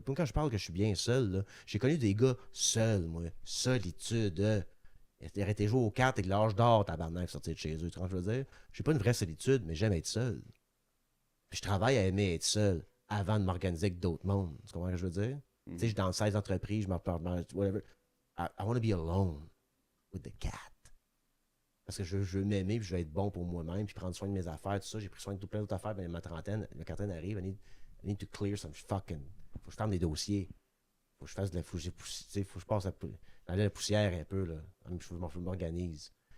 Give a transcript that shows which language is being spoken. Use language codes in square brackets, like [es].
[fr] Puis quand je parle que je suis bien seul, là, j'ai connu des gars seuls, moi. Solitude. Ils arrêtaient de jouer aux cartes avec l'âge d'or, tabarnak, sortir de chez eux. Tu vois ce que je veux dire? J'ai pas une vraie solitude, mais j'aime être seul. Puis je travaille à aimer être seul avant de m'organiser avec d'autres mondes. Tu comprends ce que je veux dire? Tu sais, je suis dans 16 entreprises, je m'en parle, whatever. [en] I want to be alone with the cat. [fr] Parce que je veux m'aimer, puis je veux être bon pour moi-même, puis prendre soin de mes affaires, tout ça. J'ai pris soin de tout plein d'autres affaires, ben, ma trentaine, la quarantaine arrive, [en] I need to clear some fucking. [fr] Faut que je ferme des dossiers. Faut que je fasse de la. Faut que je passe la poussière un peu, là. Je m'organise.